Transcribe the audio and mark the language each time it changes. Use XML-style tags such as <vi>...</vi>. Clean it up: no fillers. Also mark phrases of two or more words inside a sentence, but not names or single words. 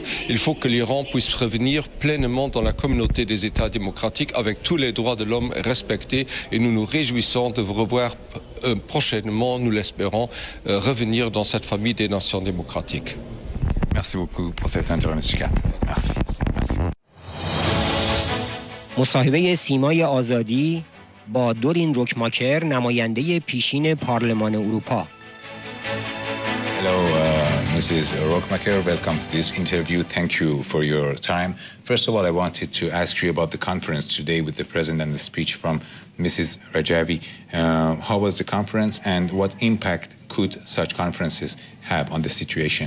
<fr>Il faut que l'Iran puisse revenir pleinement dans la communauté des États démocratiques avec tous les droits de l'homme respectés. Et nous nous réjouissons de vous revoir prochainement, nous l'espérons, revenir dans cette famille des nations démocratiques. Merci beaucoup pour cette interview, monsieur Kat. Merci.</fr> <fa>مصاحبه سیمای آزادی با دروین روکماکر، نماینده پیشین پارلمان اروپا.</fa> <en>Hello, Mrs. Rockmaker. Welcome to this interview. Thank you for your time. First of all, I wanted to ask you about the conference today with the President and the speech from Mrs. Rajavi. How was the conference and what impact could such conferences have on the situation?</en>